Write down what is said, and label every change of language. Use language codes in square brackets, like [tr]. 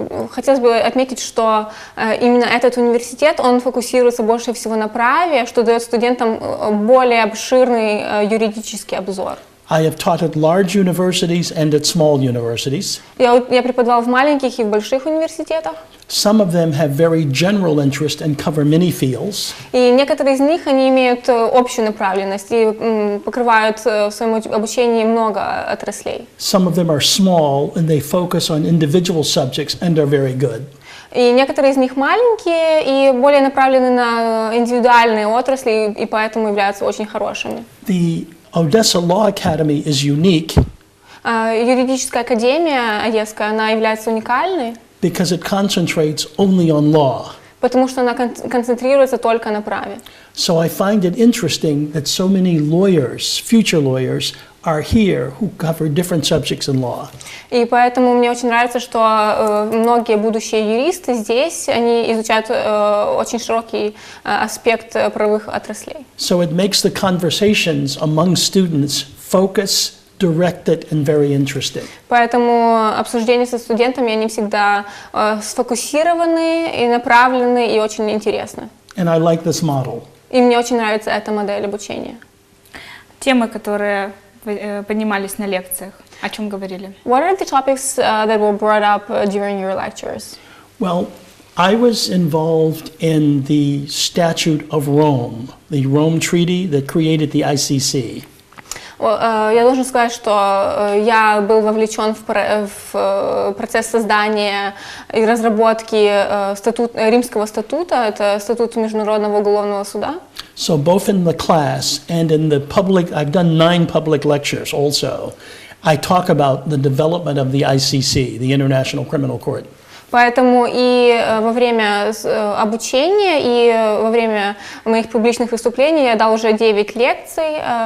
[ru] Хотелось бы отметить, что именно этот университет, он фокусируется больше всего на праве, что дает студентам более обширный юридический обзор. [en] I have taught at large universities and at small universities. [ru] Я преподавал в маленьких и в больших университетах. [en] Some of them have very general interest and cover many fields. [ru] И некоторые из них, они имеют общую направленность и покрывают в своем обучении много отраслей. [en] Some of them are small and they focus on individual subjects and are very good. [ru] И некоторые из них маленькие и более направлены на индивидуальные отрасли, и поэтому являются очень хорошими. [en] The Odessa Law Academy is unique [ru] Юридическая академия одесская, она является уникальной, [en] because it concentrates only on law. [ru] потому что она концентрируется только на праве. [en] So I find it interesting that so many lawyers, future lawyers, are here who cover different subjects in law. [ru] И поэтому мне очень нравится, что многие будущие юристы здесь, они изучают очень широкий аспект правовых отраслей. [en] So it makes the conversations among students focus, directed, and very interesting. [ru] Поэтому обсуждения со студентами, они всегда сфокусированы и направлены, и очень интересны. [en] And I like this model. [ru] И мне очень нравится эта модель обучения. Темы, которые поднимались на лекциях, о чем говорили? [en] What are the topics that were brought up during your lectures? Well, I was involved in the Statute of Rome, the Rome Treaty that created the ICC. [ru] Я должен сказать, что я был вовлечен в процесс создания и разработки Римского статута, это статут Международного уголовного суда. [en] So both in the class and in the public, I've done 9 public lectures also. I talk about the development of the ICC, the International Criminal Court. [ru] Поэтому и во время обучения, и во время моих публичных выступлений я дал уже 9 лекций.